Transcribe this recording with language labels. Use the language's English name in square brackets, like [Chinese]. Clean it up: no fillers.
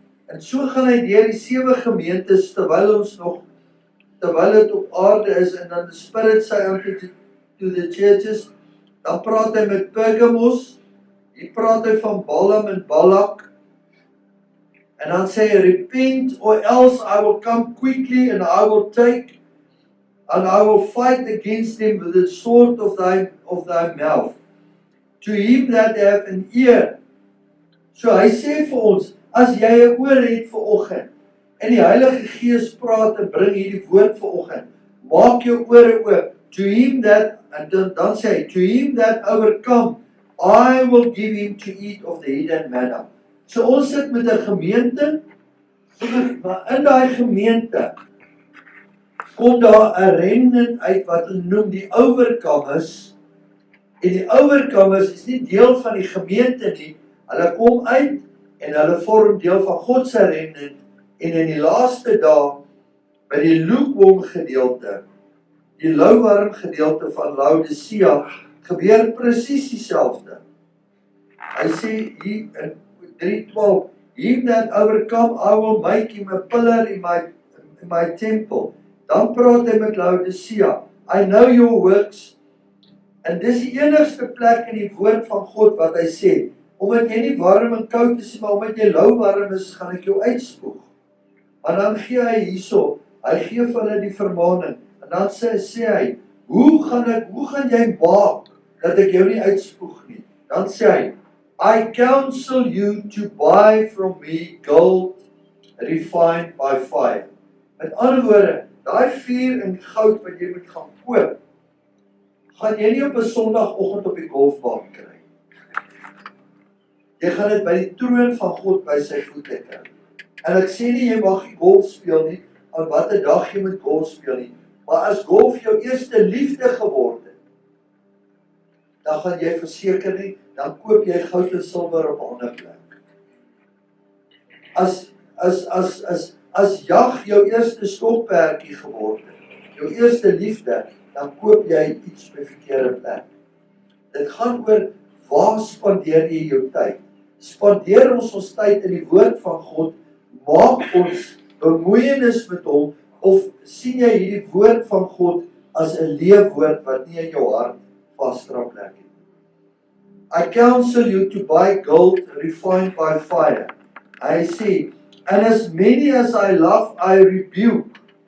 [Afrikaans] En so gaan hy deur die 7 gemeentes, terwyl dit op aarde is, en dan die Spirit sê [English] unto to the churches, [Afrikaans] dan praat hy met Pergamos, hier praat hy van Balaam en Balak, en dan sê hy, [English] repent, or else I will come quickly, and I will take, and I will fight against them with the sword of thy mouth. To him that have an ear. [Afrikaans] So hy sê vir ons, as jy 'n oor het vanoggend, en die Heilige Gees praat en bring hierdie woord vanoggend, maak jou ore oop. [English] To him that, [Afrikaans] en dan sê hy, [English] to him that overcome, I will give him to eat of the hidden manna. [Afrikaans] So ons sit met 'n gemeente, maar in daai gemeente kom daar 'n remnant uit wat hulle noem die overcomers. En die overcomers is nie deel van die gemeente nie. Hulle kom uit en hulle vorm deel van God se remnant. En in die laaste dae, by die lukewarm gedeelte, die lauwarm gedeelte van Laodicea, gebeur presies dieselfde. Hy sê hier in [English] 3:12, him that overcome, I will make him a pillar in my temple. [Afrikaans] Dan praat hy met Laodicea, [English] I know your works. [Afrikaans] En dis die enigste plek in die woord van God wat hy sê, omdat jy nie warm en koud is, maar omdat jy lauwarm is, gaan ek jou uitspoeg. Maar dan gee hy hierso, hy gee vir hulle die vermaaning, en dan sê hy, hoe gaan jy maak, dat ek jou nie uitspoeg nie? Dan sê hy, [English] I counsel you to buy from me gold refined by fire. [Afrikaans] Met ander woorde, daai vuur en goud wat jy moet gaan koop, gaan jy nie op 'n Sondagoggend op die golfbaan kry. Jy gaan dit by die troon van God by sy voete kry. En ek sê nie jy mag nie golf speel nie, aan watter dag jy moet golf speel nie, maar as golf jou eerste liefde geword het, dan gaan jy verseker nie, dan koop jy goud en silwer op 'n ander plek. As jag jou eerste stokperdjie geword het, jou eerste liefde, dan koop jy iets by verkeerde plek. Dit gaan oor, waar spandeer jy jou tyd? Spandeer ons tyd in die woord van God, maak ons bemoeienis met hom, of sien jy hierdie woord van God as 'n leefwoord wat nie in jou hart vasdra plek het? [English] I counsel you to buy gold refined by fire. [Afrikaans] Hy sê, [English] and as many as I love, I rebuke.